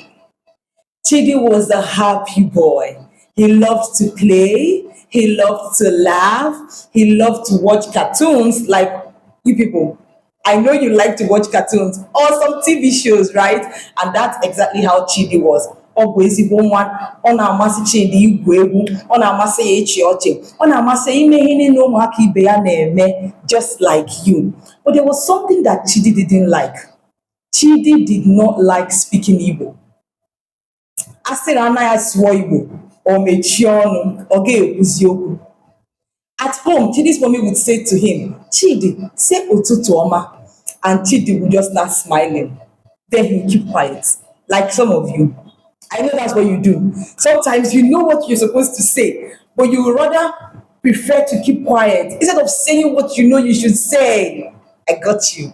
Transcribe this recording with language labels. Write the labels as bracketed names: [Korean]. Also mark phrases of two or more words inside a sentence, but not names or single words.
[English] Chidi was a happy boy. He loved to play, he loved to laugh, he loved to watch cartoons like you people. I know you like to watch cartoons or some TV shows, right? And that's exactly how Chidi was. [Igbo] Ọ bụ ezigbo nwa, ọ na-amasị Chidi igwu egwu, ọ na-amasị ya ịchị ọchị, ọ na-amasị ya ime ihe niile ụmụaka ibe ya na-eme, [English] just like you. But there was something that Chidi didn't like. Chidi did not like speaking Igbo. [Igbo] A sị na anaghị asụọ Igbo, o mechie ọnụ, ọ ga-ekwuzi okwu. [English] At home, Chidi's mommy would say to him, Chidi, say [Igbo] ụtụtụ ọma. [English] And Chidi would just start smiling. Then he would keep quiet, like some of you. I know that's what you do. Sometimes you know what you're supposed to say, but you would rather prefer to keep quiet instead of saying what you know you should say. I got you.